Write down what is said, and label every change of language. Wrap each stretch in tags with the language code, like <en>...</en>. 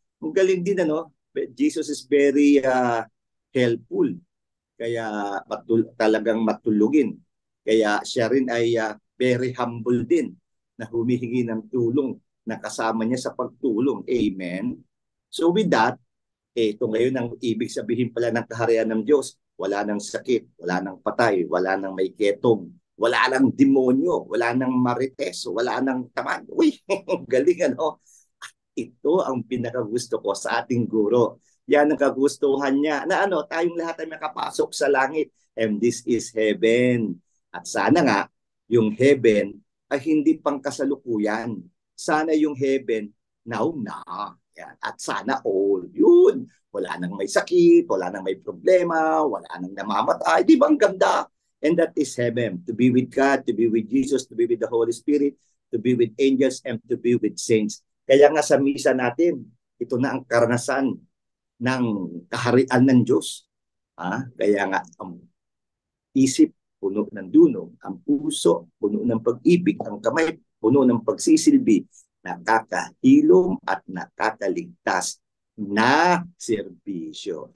<tl>Ang galing din</tl> <en>Jesus is very helpful.</en> <tl>Kaya talagang matulugin. Kaya siya rin ay</tl> <en>very humble</en> <tl>din na humihingi ng tulong na kasama niya sa pagtulong. Amen? So with that, ito ngayon ang ibig sabihin pala ng kaharian ng Diyos. Wala nang sakit, wala nang patay, wala nang may ketong, wala nang demonyo, wala nang marites, wala nang tamad. Uy, galing Ito ang pinakagusto ko sa ating guro. Yan ang kagustuhan niya. Na ano, tayong lahat ay makapasok sa langit.</tl> <en>And this is heaven.</en> <tl>At sana nga, yung heaven ay hindi pang kasalukuyan. Sana yung heaven, now na. Yan. At sana all. Yun. Wala nang may sakit, wala nang may problema, wala nang namamatay. Di ba ang ganda?</tl> <en>And that is heaven. To be with God, to be with Jesus, to be with the Holy Spirit, to be with angels, and to be with saints.</en> <tl>Kaya nga sa misa natin, ito na ang karanasan ng kaharian ng Diyos. Kaya nga, ang isip, puno ng dunong, ang puso, puno ng pag-ibig, ang kamay, puno ng pagsisilbi, nakakahilom at nakakaligtas na serbisyo.</tl>